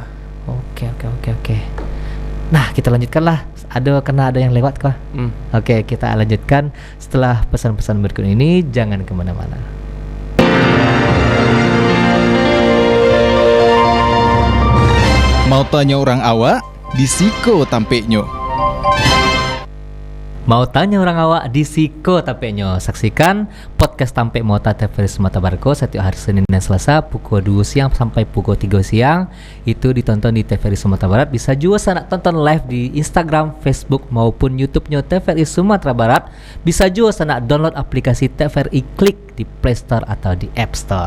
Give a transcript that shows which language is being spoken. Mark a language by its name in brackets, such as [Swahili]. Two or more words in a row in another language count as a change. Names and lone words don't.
[Indonesian] Oke. Nah kita lanjutkanlah. Ada yang lewat kah? Oke, kita lanjutkan setelah pesan-pesan berikut ini. Jangan kemana-mana. [Minangkabau] Mau tanya orang awak? Di Siko tampeknya. Mau tanya orang awak di Siko tampeknya. [Indonesian] Saksikan podcast Tampek Mota TVRI Sumatera Barat setiap hari Senin dan Selasa pukul 2 siang sampai pukul 3 siang. Itu ditonton di TVRI Sumatera Barat. Bisa juga sanak tonton live di Instagram, Facebook maupun YouTube-nya TVRI Sumatera Barat. Bisa juga sanak download aplikasi TVRI Klik di Play Store atau di App Store.